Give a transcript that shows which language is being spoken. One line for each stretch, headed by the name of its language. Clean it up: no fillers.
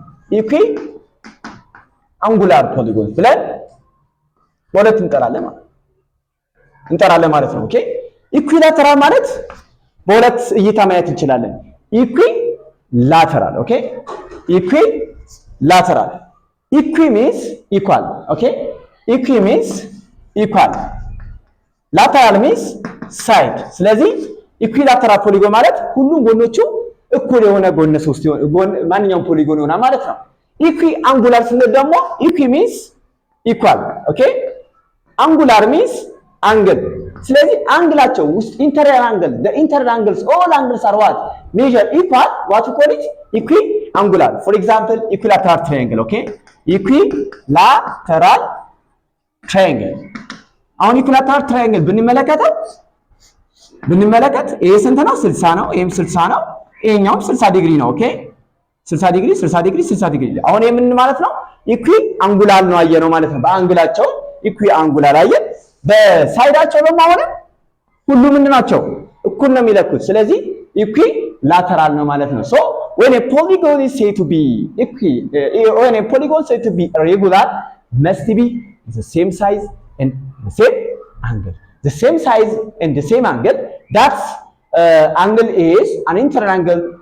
Amharic: Equiangular polygons ብለን ወለት እንጠራለን ማለት ነው። ኦኬ ኢኩዊላተራል ማለት በሁለት እይታ ማየት እንችላለን። ኢኩዊላተራል ኦኬ ኢኩዊላተራል
English: equi means equal. Okay, equi means equal, lateral means side.
Amharic: ስለዚህ ኢኩዊላተራል ፖሊጎን ማለት ሁሉም ጎኖቹ እኩል የሆነ ጎነ ሶስት ማንኛውም ፖሊጎን ይሆናል ማለት ነው። ኢኩዊ አንጉላር ስንል ደግሞ ኢኩዊ
English: means equal. Okay, angular means angle.
Amharic: ስለዚህ አንግላቸው ውስጥ ኢንተሪየር አንግል
English: the interior angles all angles are what measure equal. What you call it? equiangular. For example, equilateral triangle. Okay, equilateral triangle.
Amharic: አሁን ኢኩዊላተራል ትራያንግል ብንመለከት ይሄ ስንት ነው? 60 ነው። ይሄም 60 ነው። ይሄኛውም 60 ዲግሪ ነው። ኦኬ 60 ዲግሪ 60 ዲግሪ 60 ዲግሪ። አሁን የምን ማለት ነው? ኢኩ አንጉላር ነው አየነው ማለት ነው። በአንግላቸው ኢኩ አንጉላር አየን። በሳይዳቸው ደግሞ አሁን ሁሉ ምንድን ናቸው? እኩል ነው የሚለኩት። ስለዚህ ኢኩ ላተራል ነው ማለት ነው። ሶ
English: when a polygon is said to be when a polygon said to be regular must be the same size and the same angle. The same size and the same angle. That angle is an internal angle.